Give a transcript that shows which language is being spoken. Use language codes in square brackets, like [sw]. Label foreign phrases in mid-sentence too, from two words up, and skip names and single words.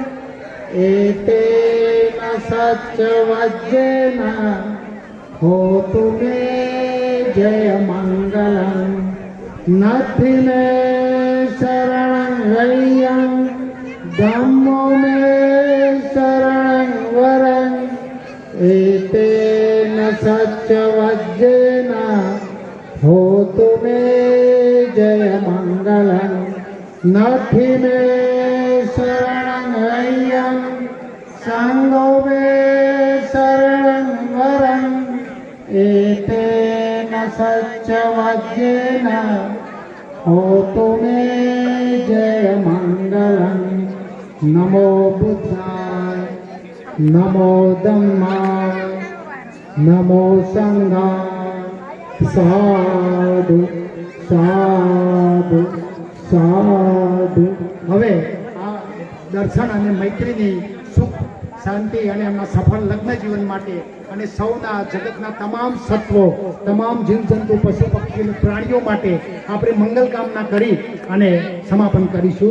[pi] एतेन सच्चवज्जेन होतु मे जय मंगलं नथि मे शरणं धम्मो मे सत्यवज्रेन होतु मे जय मङ्गलम् नथि मे शरणं संगो मे शरणं वरम् एतेन सत्यवज्रेन होतु मे जय मङ्गलम् नमो बुद्धाय नमो धम्माय नमो संघाय साधु साधु साधु। [gu] હવે આ દર્શન અને મૈત્રીની સુખ શાંતિ અને એમના સફળ લગ્ન જીવન માટે અને સૌના જગતના તમામ સત્વો તમામ જીવજંતુ પશુ પક્ષી પ્રાણીઓ માટે આપણે મંગલ કામના કરી અને સમાપન કરીશું।